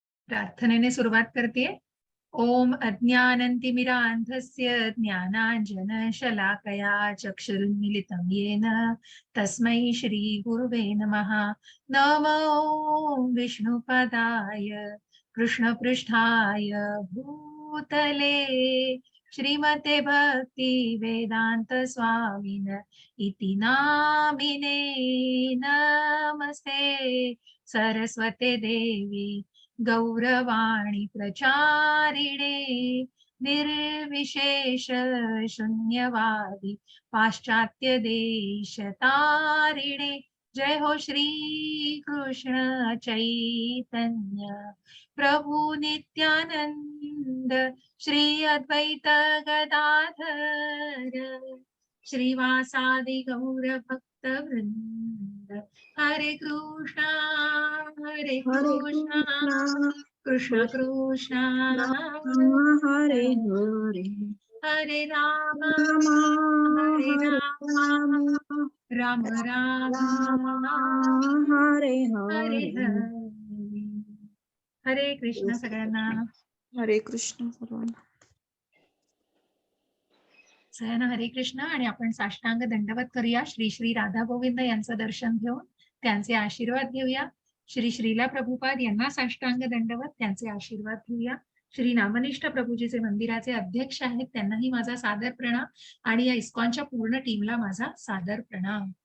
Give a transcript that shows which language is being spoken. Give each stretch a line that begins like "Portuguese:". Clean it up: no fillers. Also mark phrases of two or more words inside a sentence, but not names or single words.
Marathi: प्रार्थनेने सुरुवात करते.
Sanskrit: ओम अज्ञानंतिमिरान्धस्य ज्ञानाञ्जनशलाकया चक्षुरुन्मिलितं येन तस्मै श्रीगुरुवे नमः. नमो विष्णुपदाय कृष्णपृष्ठाय भूतले श्रीमते भक्ति वेदांत स्वामिन इति नामिने. नमस्ते सरस्वते देवी गौरवाणी प्रचारिणे निर्विशेष शून्यवादी पाश्चात्य देश तारिणे. जय हो श्री कृष्ण चैतन्य प्रभु नित्यानंद श्री अद्वैत गदाधर श्रीवासादि गौर भक्त वृंद. हरे कृष्णा कृष्ण कृष्ण हरे हरे हरे राम हरे राम राम राम हरे हरे हरे.
Marathi: हरे. हरे कृष्ण सगळ्यांना. हरे कृष्ण सर्वांना. सगळ्यांना हरे कृष्ण. आणि आपण साष्टांग दंडवत करूया. श्री श्री राधा गोविंद यांचं दर्शन घेऊन त्यांचे आशीर्वाद घेऊया. श्री श्रीला प्रभुपाद यांना साष्टांग दंडवत, त्यांचे आशीर्वाद घेऊया. श्री नामनिष्ठ प्रभूजीचे मंदिराचे अध्यक्ष आहेत, त्यांनाही माझा सादर प्रणाम. आणि या इस्कॉनच्या पूर्ण टीमला माझा सादर प्रणाम.